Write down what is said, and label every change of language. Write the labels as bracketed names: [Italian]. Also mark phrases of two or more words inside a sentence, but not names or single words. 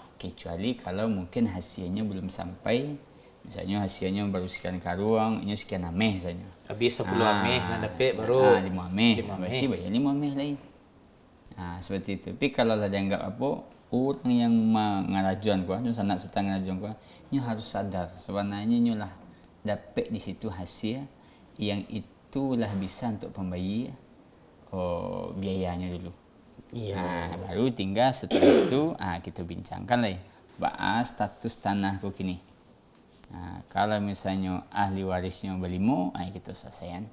[Indonesian] Kecuali kalau mungkin hasilnya belum sampai, misalnya hasilnya baru sekian karuang, nyo sekian ameh misalnya. [Minangkabau] Habis 10 ameh nak dapat baru 5 ameh. [Indonesian] Berarti bayar 5 ameh lain. Seperti itu. Tapi kalau lah dianggap apa, orang yang mengarajuan kuah, nyo sanak sultan ngarajuan kuah, nyo harus sadar sebenarnya nyo lah dapat di situ hasil yang itulah bisa untuk pembayi biayanya dulu. Baru tinggal setelah itu kita bincangkan lah bahas status tanahku kini. Kalau misalnya ahli warisnya berlima, kita selesaikan.